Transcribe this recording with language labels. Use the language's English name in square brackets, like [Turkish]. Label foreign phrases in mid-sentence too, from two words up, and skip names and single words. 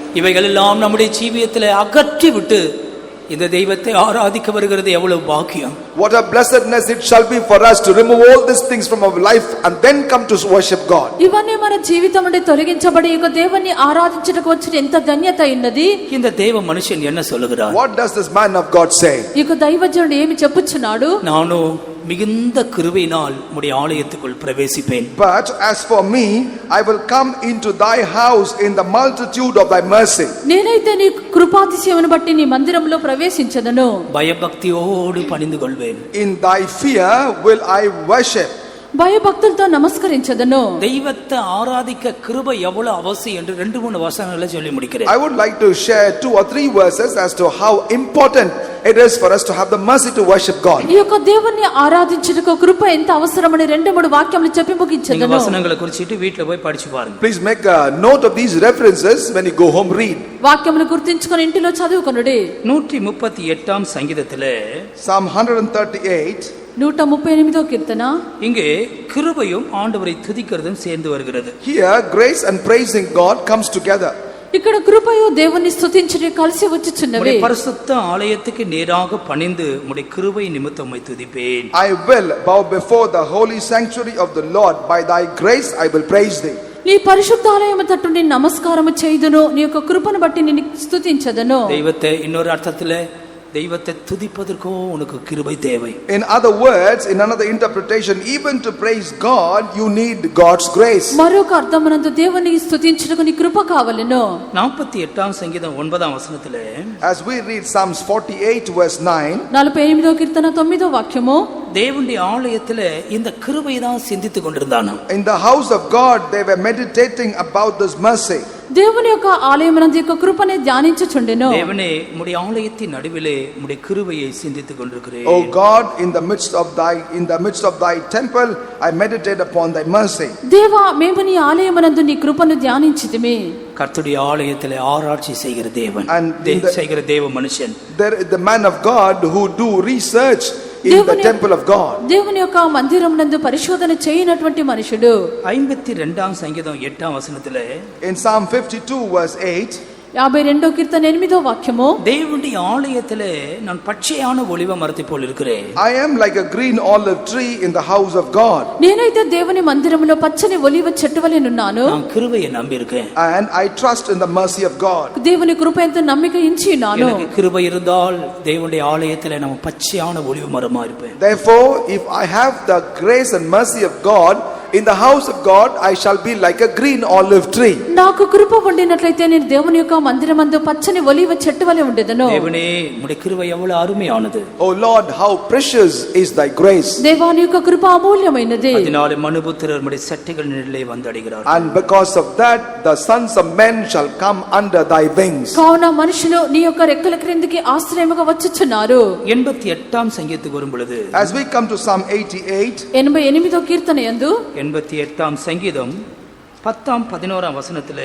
[Tamil] இவைகள் எல்லாம் நம்முடைய ஜீவியத்தில் அகற்றி விட்டு இந்த தெய்வத்தை ஆராதிக்க வருகிறது எவ்வளவு பாக்கியம். [English] What a blessedness it shall be for us to remove all these things from our life and then come to worship God. [Telugu] ఇవన్నీ మన జీవితం నుండి తొలగించబడి ఇక దేవుని ఆరాధించుటకు వచ్చిన ఎంత ధన్యత ఉన్నది. [Tamil] இந்த தேவ மனுஷன் என்ன சொல்லுகிறார்? [English] What does this man of God say? [Telugu] ఇక దైవజనుడు ఏమి చెప్పుచున్నాడు? [Tamil] நானும் மிகுந்த கிருபையினால் உம்முடைய ஆலயத்துக்குள் பிரவேசிப்பேன். [English] But as for me, I will come into thy house in the multitude of thy mercy. [Telugu] నేనైతే నీ కృపాతిశయమును బట్టి నీ మందిరంలో ప్రవేశించదను. [Tamil] பயபக்தியோடு பணிந்து கொள்வேன். [English] In thy fear will I worship. [Telugu] భయభక్తులతో నమస్కరించదను. [Tamil] தெய்வத்தை ஆராதிக்க கிருபை எவ்வளவு அவசியம் என்று 2-3 வசனங்களை சொல்லி முடிக்கிறேன். [English] I would like to share 2 or 3 verses as to how important it is for us to have the mercy to worship God. [Telugu] ఈ యొక్క దేవుని ఆరాధించుటకు కృప ఎంత అవసరమని 2-3 వాక్యములు చెప్పి [Tamil] இந்த [Telugu] ముగించదను. [Tamil] வசனங்களை குறிச்சிட்டு வீட்ல போய் படிச்சு பாருங்க. [English] Please make a note of these references when you go home, read. [Telugu] వాక్యములు గుర్తించుకొని ఇంటిలో చదువుకొనుడి. [Tamil] 138ஆம் சங்கீதத்திலே [English] Psalm 138. [Telugu] 138వ కీర్తన. [Tamil] இங்கே கிருபையும் ஆண்டவரை துதிக்கிறதும் சேர்ந்து வருகிறது. [English] Here grace and praising God comes together. [Telugu] ఇక్కడ కృపయు దేవుని స్తుతించుట కలిసి వచ్చుచున్నవి. [Tamil] உம்முடைய பரிசுத்த ஆலயத்துக்கு நேராக பணிந்து உம்முடைய கிருபை நிமித்தம் உம்மை துதிப்பேன். [English] I will bow before the holy sanctuary of the Lord. By thy grace I will praise thee. [Telugu] నీ పరిశుద్ధాలయము తట్టు నేను నమస్కారము చేయుదును. నీ యొక్క కృపను బట్టి నేను స్తుతించదను. [Tamil] தெய்வத்தை இன்னொரு அர்த்தத்திலே தெய்வத்தை துதிப்பதற்கோ உனக்கு கிருபை தேவை. [English] In other words, in another interpretation, even to praise God you need God's grace. [Telugu] మరొక అర్థమునందు దేవుని స్తుతించుటకు నీ కృప కావలెను. [Tamil] 48ஆம் சங்கீதம் 9ஆம் வசனத்திலே [English] As we read Psalms 48 verse 9, [Telugu] 48వ కీర్తన 9వ వాక్యము. [Tamil] தேவனுடைய ஆலயத்திலே இந்த கிருபை தான் சிந்தித்துக் கொண்டிருந்தானாம். [English] in the house of God they were meditating about this mercy. [Telugu] దేవుని యొక్క ఆలయమునందు యొక్క కృపనే ధ్యానించుచుండెను. [Tamil] தேவனே உம்முடைய ஆலயத்தின் நடுவிலே உம்முடைய கிருபையை சிந்தித்துக் கொண்டிருக்கிறேன். [English] O God, in the midst of thy temple I meditate upon thy mercy. [Telugu] దేవా మేము నీ ఆలయమునందు నీ కృపను ధ్యానించితిమి. [Tamil] கர்த்தருடைய ஆலயத்திலே ஆராய்ச்சி செய்கிற தேவன், [English] And [Tamil] செய்கிற தேவ மனுஷன். [English] there is the man of God who do research in the temple of God. [Telugu] దేవుని యొక్క మందిరమునందు పరిశోధన చేయనటువంటి మనుషుడు. [Tamil] 52ஆம் சங்கீதம் 8ஆம் வசனத்திலே [English] In Psalm 52 verse 8, [Telugu] 52వ కీర్తన 8వ వాక్యము. [Tamil] தேவனுடைய ஆலயத்திலே நான் பச்சையான ஒலிவ மரத்தை போல் இருக்கிறேன். [English] I am like a green olive tree in the house of God. [Telugu] నేనైతే దేవుని మందిరములో పచ్చని ఒలీవ చెట్టు వలె ఉన్నాను. [Tamil] நான் கிருபையை நம்பி இருக்கேன். [English] And I trust in the mercy of God. [Telugu] దేవుని కృప ఎంతో నమ్మిక ఉంచి ఉన్నాను. [Tamil] எனக்கு கிருபை இருந்தால் தேவனுடைய ஆலயத்திலே நான் பச்சையான ஒலிவ மரமா இருப்பேன். [English] Therefore, if I have the grace and mercy of God, in the house of God I shall be like a green olive tree. [Telugu] నాకు కృప ఉండినట్లయితే నేను దేవుని యొక్క మందిరమందు పచ్చని ఒలీవ చెట్టు వలె ఉండెదను. [Tamil] தேவனே உம்முடைய கிருபை எவ்வளவு அருமையானது. [English] O Lord, how precious is thy grace. [Telugu] దేవాని యొక్క కృప అమూల్యమైనది. [Tamil] அதனாலே மனுபுத்திரர் உம்முடைய சட்டைகள் நிழலிலே வந்தடைகிறார். [English] And because of that the sons of men shall come under thy wings. [Telugu] కావున మనుషులు నీ యొక్క రెక్కల క్రిందికి ఆశ్రయముగా వచ్చుచున్నారు. [Tamil] 88ஆம் சங்கீதத்துக்கு வரும் பொழுது [English] As we come to Psalm 88, [Telugu] 88వ కీర్తన యందు [Tamil] 88ஆம் சங்கீதம் 10ஆம் 11ஆம் வசனத்திலே